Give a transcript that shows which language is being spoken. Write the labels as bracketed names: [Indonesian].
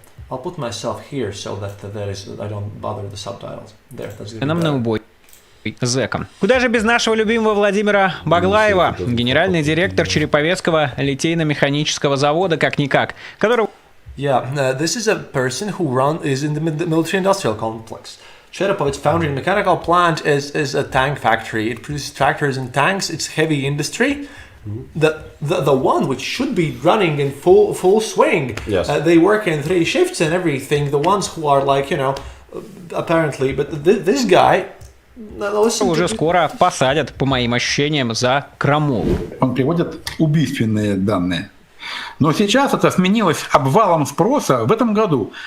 [English] I'll put myself here so that I don't bother the subtitles. There, that's gonna be [Russian] Нам на убой зэкам. Куда же без нашего любимого Владимира Баглаева, генеральный директор Череповецкого литейно-механического завода, как-никак, который... [English] Yeah, this is a person who is in the military-industrial complex. Cherepovets Foundry and Mechanical Plant is a tank factory. It produces tractors and tanks. It's heavy industry. The one which should be running in full swing. Yes. They work in 3 shifts and everything. The ones who are apparently, but this guy. [Russian] Уже скоро посадят, по моим ощущениям, за крамол. Он приводит убийственные данные. Но сейчас это сменилось обвалом спроса в этом году.